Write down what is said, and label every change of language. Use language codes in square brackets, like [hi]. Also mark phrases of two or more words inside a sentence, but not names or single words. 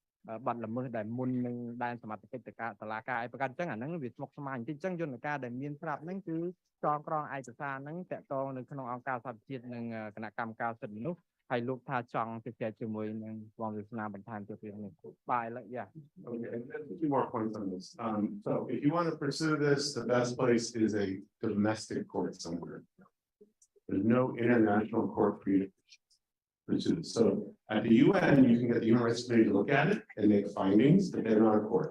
[km] បាត់ល្មើសដែលមុននឹងដែនសមត្ថកិច្ចតុលាការឯប្រកាសអញ្ចឹងអាហ្នឹងវាស្មុគស្មាញបន្តិចអញ្ចឹងយន្តការដែលមានស្រាប់ហ្នឹងគឺចងក្រងឯកសារហ្នឹងតាក់ទងនៅក្នុងអង្គការសហប្រជាជាតិនិងគណៈកម្មការសិទ្ធិមនុស្សហើយលោកថាចង់ជជែកជាមួយនឹងបងវាសនាបន្ថែមទៅពីនេះបាយឡើយ yeah [en] Okay, and two more points on this. So if you want to pursue this, the best place is a domestic court somewhere. There's no international court for you to pursue this. So at the UN, you can get the Human Rights Committee to look at it and make findings, but they're not a court.